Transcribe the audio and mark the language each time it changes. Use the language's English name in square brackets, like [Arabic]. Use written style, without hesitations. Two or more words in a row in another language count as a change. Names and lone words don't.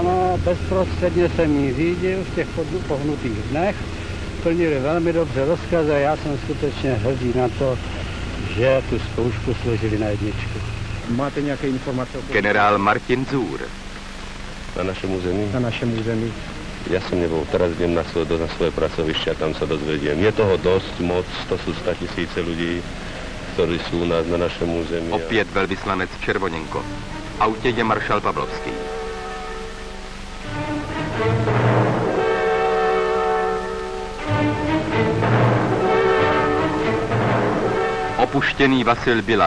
[Czech] Ano, bezprostředně jsem ji řídil v těch pohnutých dnech. Plnili velmi dobře rozkazy a já jsem skutečně hrdý na to, že tu zkoušku složili na jedničku. Máte nějaké informace o... Generál Martin Zůr. Na našem území? Na našem území. [Slovak] Ja som nebol, teraz idem na svoje pracoviště a tam sa dozvediem. Je toho dosť moc, to sú 100 000 ľudí, ktorí sú u nás na našem území. [Czech] Opět velvyslanec Červoněnko. V autě je maršál Pavlovský. Opuštěný Vasil Bilak.